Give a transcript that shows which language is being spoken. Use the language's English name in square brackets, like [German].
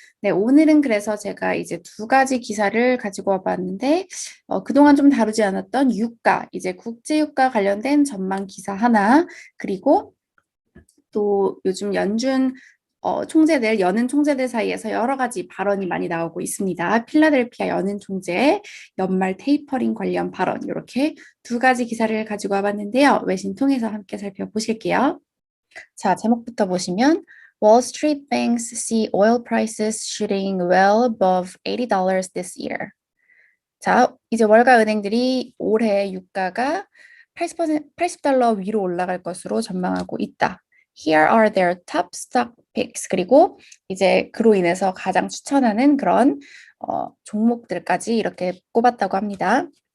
[Korean] 네, 오늘은 그래서 제가 이제 두 가지 기사를 가지고 와봤는데, 그동안 좀 다루지 않았던 유가, 이제 국제유가 관련된 전망 기사 하나, 그리고 또 요즘 연준 여는 총재들 사이에서 여러 가지 발언이 많이 나오고 있습니다. 필라델피아 여는 총재의 연말 테이퍼링 관련 발언, 이렇게 두 가지 기사를 가지고 와봤는데요. 외신 통해서 함께 살펴보실게요. 자, 제목부터 보시면 [English] Wall Street banks see oil prices shooting well above $80 this year. [Korean] 자, 이제 월가 은행들이 올해 유가가 80달러 위로 올라갈 것으로 전망하고 있다. [English] Here are their top stock picks. [Korean] 그리고 이제 그로 인해서 가장 추천하는 그런 종목들까지 이렇게 꼽았다고 합니다.